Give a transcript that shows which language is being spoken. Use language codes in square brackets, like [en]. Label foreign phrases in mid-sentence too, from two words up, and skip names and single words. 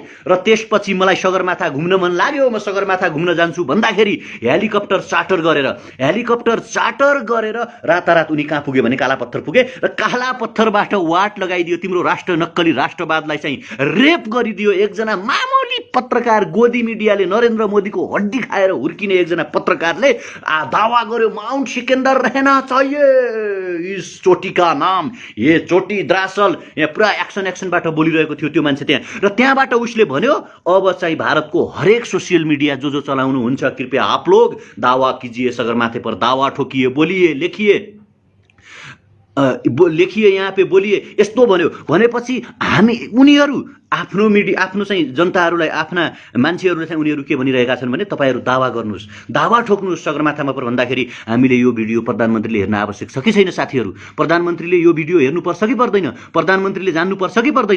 [ne] र त्यसपछि मलाई सगरमाथा घुम्न मन लाग्यो, म सगरमाथा घुम्न जान्छु भन्दाखेरि [en] helicopter charter [ne] गरेर रातारात उनी कहाँ पुगे भने कालापत्थर पुगे, र कालापत्थरबाट वाट लगाइदियो, तिम्रो नक्कली राष्ट्रवादलाई चाहिँ रेप गरिदियो। एकजना मामूली पत्रकार, गोदी मीडियाले नरेन्द्र मोदीको हड्डी खाएर हुर्किने एकजना पत्रकारले दावा गर्यो माउन्ट सिकन्दर [hi] रहना चाहिए इस चोटी का नाम, ये चोटी द्रासल। [ne] यहाँ पुरा एक्सनबाट बोलिरहेको थियो त्यो मान्छे त्यहाँ, र त्यहाँबाट उसले भन्यो अब चाहिँ भारतको हरेक [en] social media [ne] जो चलाउनु हुन्छ [hi] कृपया आप लोग दावा कीजिए, सगरमाथे पर दावा ठोकिए, बोलिए, लेखिए यहाँ पे बोलिए, [ne] यस्तो भन्यो। भनेपछि उनीहरू आफ्नो चाहिँ जनताहरूलाई, आफ्ना मान्छेहरूलाई चाहिँ उनीहरू के भनिरहेका छन् भने तपाईहरू दावा गर्नुहोस्, दावा ठोक्नुहोस् सगरमाथामा पर भन्दाखेरि हामीले यो भिडियो प्रधानमन्त्रीले हेर्न आवश्यक छ कि छैन साथीहरू? प्रधानमन्त्रीले यो भिडियो हेर्नुपर्छ कि पर्दैन? प्रधानमन्त्रीले जान्नुपर्छ कि पर्दैन?